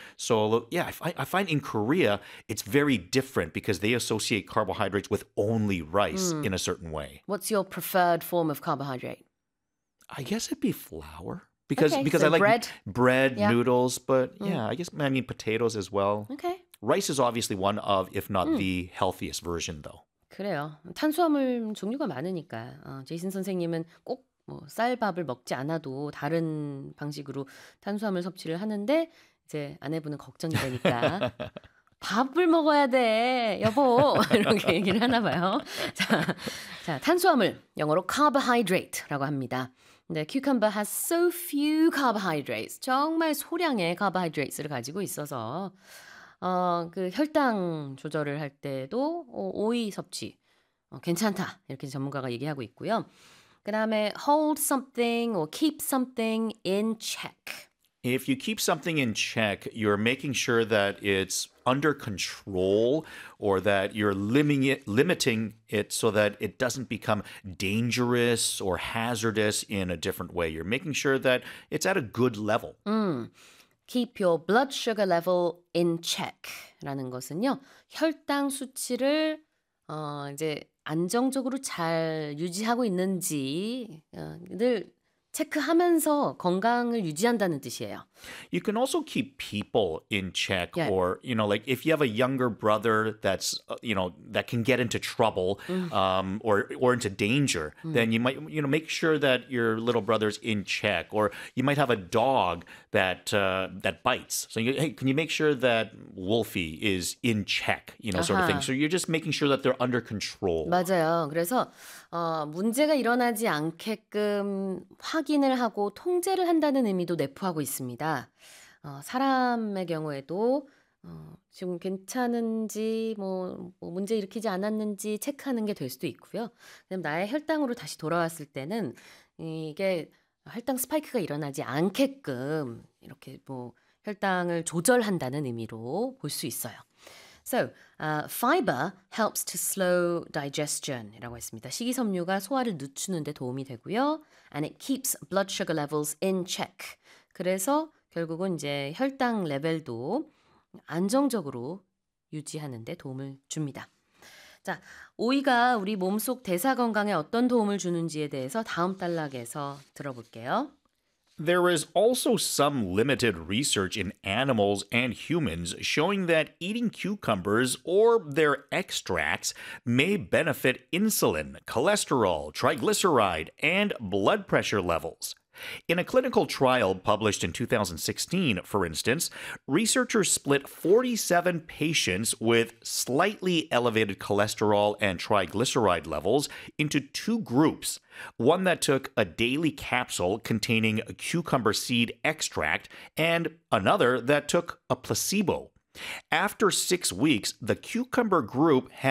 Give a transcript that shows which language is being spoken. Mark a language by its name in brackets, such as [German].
[English] So yeah, I find in Korea, it's very different because they associate carbohydrates with only rice in a certain way. What's your preferred form of carbohydrate? I guess it'd be flour because so I like bread, noodles, but yeah, I guess, I mean, potatoes as well. Okay. Rice is obviously one of, if not the healthiest version though. [Korean] 그래요. 탄수화물 종류가 많으니까 제이슨 선생님은 꼭 뭐 쌀밥을 먹지 않아도 다른 방식으로 탄수화물 섭취를 하는데 이제 아내분은 걱정이 되니까 밥을 먹어야 돼, 여보! 이렇게 얘기를 하나 봐요. 자, 탄수화물, 영어로 carbohydrate라고 합니다. 근데 [English] cucumber has so few carbohydrates, [Korean] 정말 소량의 carbohydrates를 가지고 있어서 그 혈당 조절을 할 때도 오이 섭취 괜찮다, 이렇게 전문가가 얘기하고 있고요. 그 다음에 [English] hold something or keep something in check. If you keep something in check, you're making sure that it's under control or that you're limiting it so that it doesn't become dangerous or hazardous in a different way. You're making sure that it's at a good level. Keep your blood sugar level in check [Korean] 라는 것은요. 혈당 수치를 이제 안정적으로 잘 유지하고 있는지 늘 체크하면서 건강을 유지한다는 뜻이에요. [English] You can also keep people in check or, you know, like if you have a younger brother that's, you know, that can get into trouble or into danger, then you might, you know, make sure that your little brother's in check. Or you might have a dog that that bites. So, you, hey, can you make sure that Wolfie is in check, you know, sort of thing. So you're just making sure that they're under control. [Korean] 맞아요. 그래서 문제가 일어나지 않게끔 확인을 하고 통제를 한다는 의미도 내포하고 있습니다. 사람의 경우에도 지금 괜찮은지 뭐 문제 일으키지 않았는지 체크하는 게 될 수도 있고요. 그럼 나의 혈당으로 다시 돌아왔을 때는 이게 혈당 스파이크가 일어나지 않게끔 이렇게 뭐 혈당을 조절한다는 의미로 볼 수 있어요. [English] So, fiber helps to slow digestion [Korean] 이라고 했습니다. 식이섬유가 소화를 늦추는 데 도움이 되고요. [English] And it keeps blood sugar levels in check. [Korean] 그래서 결국은 이제 혈당 레벨도 안정적으로 유지하는 데 도움을 줍니다. 자, 오이가 우리 몸속 대사 건강에 어떤 도움을 주는지에 대해서 다음 단락에서 들어볼게요. [English] There is also some limited research in animals and humans showing that eating cucumbers or their extracts may benefit insulin, cholesterol, triglyceride, and blood pressure levels. In a clinical trial published in 2016, for instance, researchers split 47 patients with slightly elevated cholesterol and triglyceride levels into two groups, one that took a daily capsule containing a cucumber seed extract and another that took a placebo. After 6 weeks, the cucumber group had